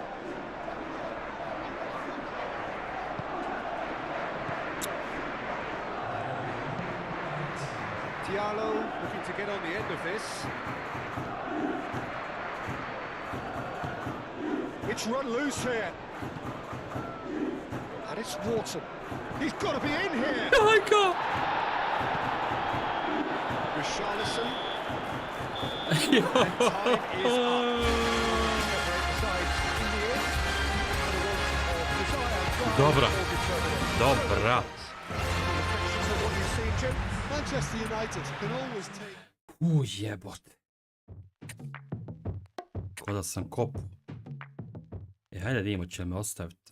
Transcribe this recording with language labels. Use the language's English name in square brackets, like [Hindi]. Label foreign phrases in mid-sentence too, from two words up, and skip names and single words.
[English] Diallo looking to get on the end of this. It's run loose here. And it's Wharton. He's got to be in here. Kanka. Richarlison. [Croatian] Dobra. Dobra. [English] Manchester United can always take... [Croatian] Jebote. Ko da sam kopu. Hajde da vidimo će me ostaviti.